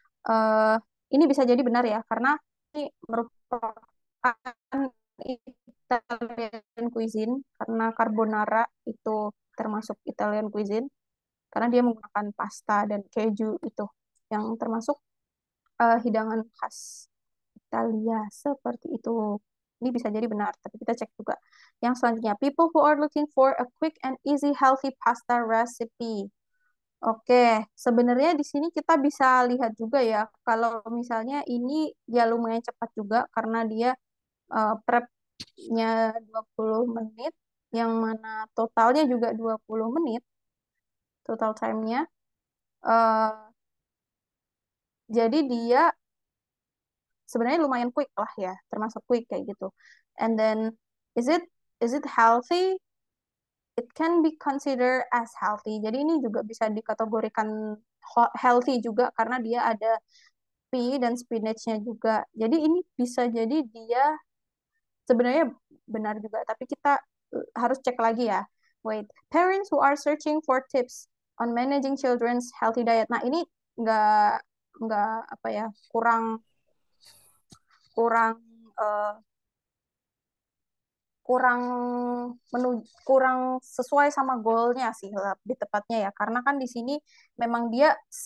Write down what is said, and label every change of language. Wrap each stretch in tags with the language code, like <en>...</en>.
<id>Eh, ini bisa jadi benar ya, karena ini merupakan Italian cuisine, karena carbonara itu termasuk Italian cuisine, karena dia menggunakan pasta dan keju itu, yang termasuk hidangan khas Italia seperti itu. Ini bisa jadi benar, tapi kita cek juga. Yang selanjutnya,</id> <en>people who are looking for a quick and easy healthy pasta recipe.</en> <id>Oke, sebenarnya di sini kita bisa lihat juga ya, kalau misalnya ini ya lumayan cepat juga karena dia prep-nya 20 menit, yang mana totalnya juga 20 menit, total time-nya. Eh, jadi dia sebenarnya lumayan quick lah ya, termasuk quick kayak gitu.</id> <en>And then, is it is it healthy? It can be considered as healthy.</en> <id>Jadi ini juga bisa dikategorikan healthy juga karena dia ada pea dan spinachnya juga. Jadi ini bisa jadi dia sebenarnya benar juga, tapi kita harus cek lagi ya.</id> <en>Wait, parents who are searching for tips on managing children's healthy diet.</en> <id>Nah, ini nggak nggak apa ya, kurang kurang eh, kurang kurang sesuai sama goalnya sih lebih tepatnya ya, karena kan di sini memang dia</id>